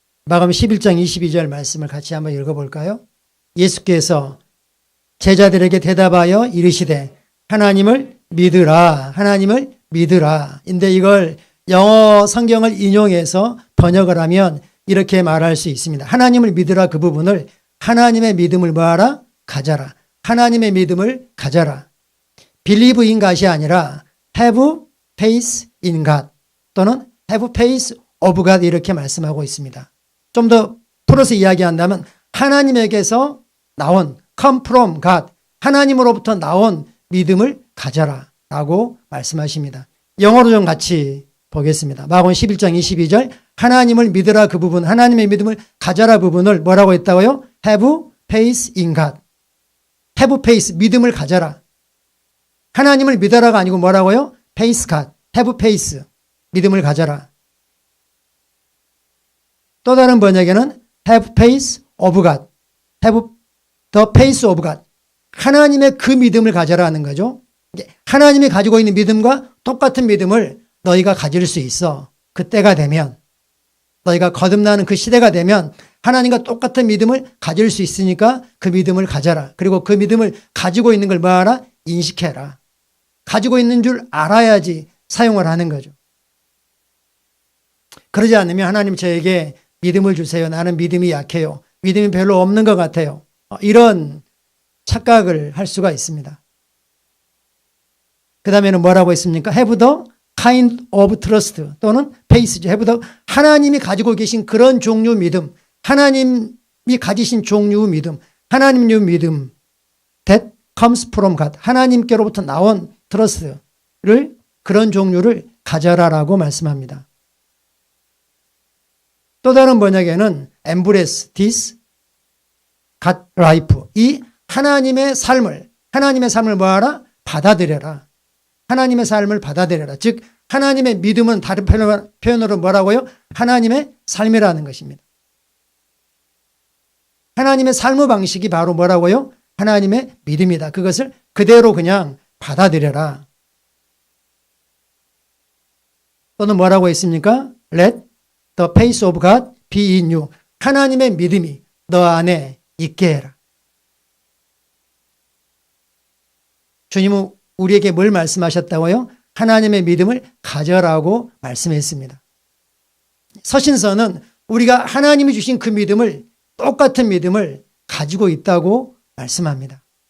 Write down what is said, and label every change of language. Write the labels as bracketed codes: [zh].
[ko] 마가복음 11장 22절 말씀을 같이 한번 읽어볼까요? 예수께서 제자들에게 대답하여 이르시되 하나님을 믿으라, 하나님을 믿으라. 인데 이걸 영어 성경을 인용해서 번역을 하면 이렇게 말할 수 있습니다. 하나님을 믿으라 그 부분을 하나님의 믿음을 뭐하라? 가져라. 하나님의 믿음을 가져라. [en] believe in God이 [ko] 아니라 [en] have faith in God [ko] 또는 [en] have faith of God [ko] 이렇게 말씀하고 있습니다. 좀 더 풀어서 이야기한다면 하나님에게서 나온 [en] come from God [ko] 하나님으로부터 나온 믿음을 가져라 라고 말씀하십니다. 영어로 좀 같이 보겠습니다. 마가복음 11장 22절 하나님을 믿으라 그 부분 하나님의 믿음을 가져라 부분을 뭐라고 했다고요? [en] have faith in God have faith [ko] 믿음을 가져라. 하나님을 믿어라가 아니고 뭐라고요? [en] faith God have faith [ko] 믿음을 가져라. 또 다른 번역에는 [en] have faith of God [ko] have the faith of God 하나님의 그 믿음을 가져라 하는 거죠. 하나님이 가지고 있는 믿음과 똑같은 믿음을 너희가 가질 수 있어. 그때가 되면 너희가 거듭나는 그 시대가 되면 하나님과 똑같은 믿음을 가질 수 있으니까 그 믿음을 가져라. 그리고 그 믿음을 가지고 있는 걸 뭐하라? 인식해라. 가지고 있는 줄 알아야지 사용을 하는 거죠. 그러지 않으면 하나님 저에게 믿음을 주세요. 나는 믿음이 약해요. 믿음이 별로 없는 것 같아요. 이런 착각을 할 수가 있습니다. 그 다음에는 뭐라고 했습니까? [en] have the kind of trust [ko] 또는 [en] faith죠. [ko] have the 하나님이 가지고 계신 그런 종류 믿음, 하나님이 가지신 종류 믿음, 하나님의 믿음 [en] that comes from God [ko] 하나님께로부터 나온 trust를 그런 종류를 가져라라고 말씀합니다. 또 다른 번역에는 [en] embrace this God life [ko] 이 하나님의 삶을 뭐하라? 받아들여라. 하나님의 삶을 받아들여라. 즉 하나님의 믿음은 다른 표현으로 뭐라고요? 하나님의 삶이라는 것입니다. 하나님의 삶의 방식이 바로 뭐라고요? 하나님의 믿음이다. 그것을 그대로 그냥 받아들여라. 또는 뭐라고 했습니까? [en] Let the peace of God be in you. [ko] 하나님의 믿음이 너 안에 있게 해라. 주님은 우리에게 뭘 말씀하셨다고요? 하나님의 믿음을 가져라고 말씀했습니다. 서신서는 우리가 하나님이 주신 그 믿음을, 똑같은 믿음을 가지고 있다고 말씀합니다.